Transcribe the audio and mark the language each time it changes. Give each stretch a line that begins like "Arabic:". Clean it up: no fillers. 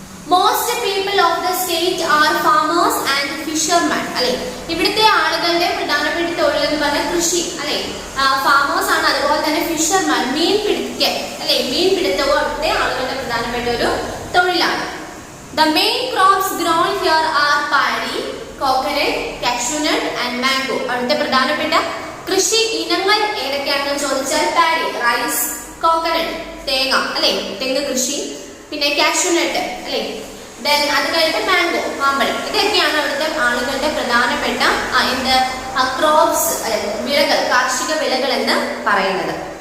English: Most people of the state are farmers and fisherman അല്ലെ.
Malayalam: ഇവിടുത്തെ ആളുകളുടെ പ്രധാനപ്പെട്ട തൊഴിൽ എന്ന് പറഞ്ഞാൽ കൃഷി അല്ലെ. ഫാമേഴ്സ് ആണ്. അതുപോലെ തന്നെ ഫിഷർമാൻ, മീൻ പിടിക്കൽ അല്ലെ. മീൻ പിടുത്തവും അവിടുത്തെ ആളുകളുടെ പ്രധാനപ്പെട്ട ഒരു തൊഴിലാണ്.
English: The main crops grown here are paddy, coconut, cashew nut and mango.
Malayalam: അവിടുത്തെ പ്രധാനപ്പെട്ട കൃഷി ഇനങ്ങൾ ഏതൊക്കെയാണെന്ന് ചോദിച്ചാൽ പാഡി, റൈസ്, കോക്കനട്ട്, തേങ്ങ അല്ലെ, തെങ്ങ് കൃഷി, പിന്നെ കാഷ്യൂ നട്ട് അല്ലെ, ദെൻ അത് കഴിഞ്ഞിട്ട് മാംഗോ, മാമ്പഴം. ഇതൊക്കെയാണ് അവിടുത്തെ ആളുകളുടെ പ്രധാനപ്പെട്ട ക്രോപ്സ് അല്ലെ, വിളകൾ, കാർഷിക വിളകൾ എന്ന് പറയുന്നത്.